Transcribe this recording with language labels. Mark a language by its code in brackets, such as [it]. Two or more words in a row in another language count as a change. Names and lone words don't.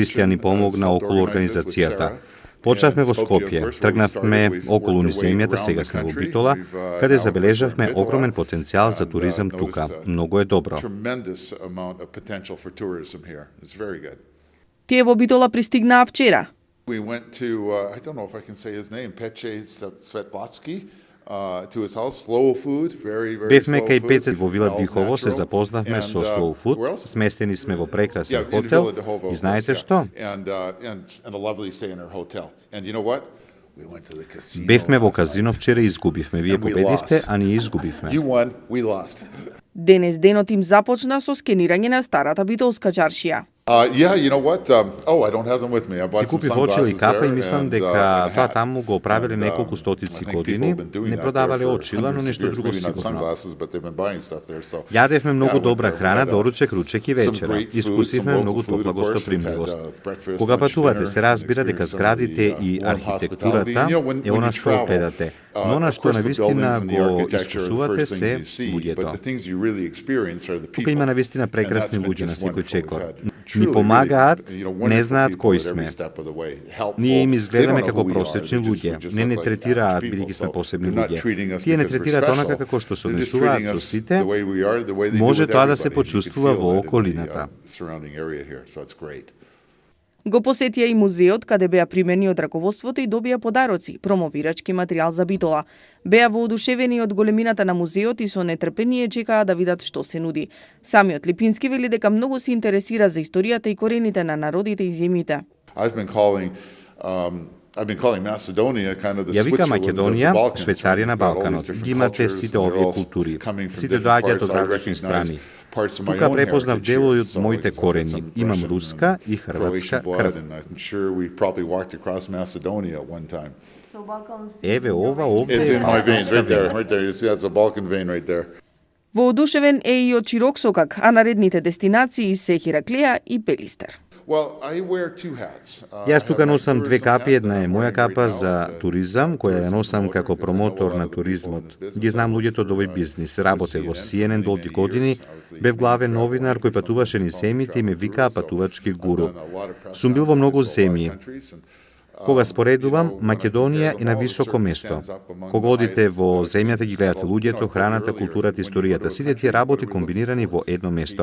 [mk] Кристијан ни помогна околу организацијата. Почнавме во Скопје, тргнавме околу низ земјата, сега сме во Битола, каде забележавме огромен потенцијал за туризам тука. Многу е добро. Тие во Битола пристигнаа вчера. [en] We went to, I don't know if I can say his name, Peche Svetlatsky, to his house, slow food, very [mk] Бевме [en] slow [mk] кај [en] food, [mk] Пецет во Вила [en] all [mk] Дихово, се [en] natural. [mk] запознавме со [en] And, Slow Food, where else? [mk] сместени сме во прекрасен [en] Yeah, in [mk] хотел [en] Villa de Jovo, [mk] и знаете [en] of course, [mk] што? [en] yeah. And a lovely stay in our hotel. And you know what? We went to the casino. [mk] Бевме во [en] last [mk] казино [en] night. [mk] вчера и изгубивме. Вие [en] And we [mk] победивте, [en] lost. [mk] а ние изгубивме. [en] You won, we lost. [mk] Денес денот им започна со скенирање на старата битолска чаршија. [en] Yeah, you know what? I don't have them with me. I bought [mk] Си [en] some [mk] купив очила и [en] sunglasses [mk] капа и [en] there [mk] мислам [en] and, [mk] дека [en] and a [mk] тоа [en] hat. [mk] таму го правеле [en] And, [mk] неколку [en] I [mk] стотици [en] think [mk] години, [en] people have been doing [mk] не [en] that [mk] продавале [en] there for [mk] очила, но [en] hundreds of [mk] нешто [en] years. [mk] друго [en] Maybe not [mk] сигурно. [en] sunglasses, but they've been buying stuff there, so. [mk] Јадевме многу [en] Yeah, [mk] добра [en] we [mk] храна, [en] had, [mk] доручек, ручек и [en] some [mk] вечера. [en] great food, [mk] Искусивме [en] some [mk] многу [en] local food, [mk] топла [en] of course. We've [mk] гостопримливост. [en] had, breakfast, [mk] Кога [en] lunch, [mk] патувате, [en] dinner, [mk] се разбира дека [en] experience some of [mk] зградите [en] the, [mk] и [en] warm [mk] архитектурата [en] hospitality. You know, when [mk] е она [en] you [mk] што [en] travel, [mk] гледате. Но она [en] of [mk] што [en] course, the [mk] навистина [en] buildings and the [mk] го [en] architecture are the [mk] искусувате [en] first thing [mk] се [en] you see, [mk] луѓето. [en] but the things you really experience are the [mk] Тука [en] people. [mk] има навистина [en] And [mk] прекрасни [en] that's been [mk] луѓе на [en] just [mk] секој [en] wonderful. [mk] чекор. [en] We've had [mk] Ни [en] truly, [mk] помагаат, [en] really, you know, [mk] не [en] wonderful [mk] знаат [en] people [mk] кои [en] at every [mk] сме. [en] step of the way. Helpful. [mk] Ние им [en] They [mk] изгледаме [en] don't know [mk] како [en] who we are. [mk] просечни [en] They just- [mk] луѓе. [en] we just [mk] Не [en] look [mk] не [en] like [mk] третираат [en] average [mk] бидејќи сме [en] people. So [mk] посебни [en] they're not [mk] луѓе. [en] treating us [mk] Тие не [en] because we're [mk] третираат [en] special. [mk] онака како што се [en] They're just [mk] однесуваат [en] treating [mk] со [en] us [mk] сите. [en] the way we are, the way they do [mk] Може [en] with [mk] тоа да се [en] everybody. You could [mk] почувствува [en] feel [mk] во [en] that in the, [mk] околината. [en] surrounding area here, so it's great. [mk] Го посетија и музеот каде беа примени од раководството и добија подароци, промовирачки материјал за Битола. Беа воодушевени од големината на музеот и со нетрпение чекаа да видат што се нуди. Самиот Липински вели дека многу се интересира за историјата и корените на народите и земјите. [en] I've been calling Macedonia kind of the [mk] Ја вика [en] Switzerland of the [mk] Македонија, [en] Balkans. [mk] Швейцарија на [en] You've got all these [mk] Балканот. [en] different [mk] Ги имате [en] cultures, [mk] сите [en] and they're [mk] овие [en] all [mk] култури. [en] coming from [mk] Сите [en] different [mk] доаѓаат [en] parts. [mk] од [en] I [mk] различни [en] recognize [mk] страни. [en] parts of my [mk] Тука [en] own [mk] препознав [en] heritage [mk] дел [en] here. [mk] од [en] So [mk] моите [en] I've got [mk] корени. [en] some [mk] Имам [en] Russian [mk] руска и [en] and [mk] хрватска [en] Croatian blood, [mk] крв. [en] and I'm sure we probably walked across Macedonia at one time. [mk] Еве ова овде [en] It's [mk] е [en] in my vein, [mk] балканска [en] right there, [mk] вена. [en] right there. You see, that's a Balkan vein right there. [mk] Воодушевен е и од Чироксокак, а наредните дестинации се Хираклија и Пелистер. [en] Well, I wear two hats. [mk] Јас тука [en] I have my [mk] носам две [en] tourism [mk] капи, [en] hat [mk] една [en] that [mk] е [en] I'm [mk] моја [en] wearing [mk] капа [en] right now. [mk] за [en] It's a [mk] туризам, која ја [en] tourism [mk] носам [en] promoter [mk] како [en] because I know a [mk] промотор [en] lot [mk] на [en] of the people in [mk] туризмот. [en] this business. [mk] Ги знам луѓето од овој бизнис. Работев во CNN долги години, бев главен новинар кој патуваше низ земјите и ме викаа патувачки гуру. Сум бил во многу земји. Кога споредувам, Македонија е на високо место. Кога одите во земјата ги гледате луѓето, храната, културата, историјата, сите тие работи комбинирани во едно место.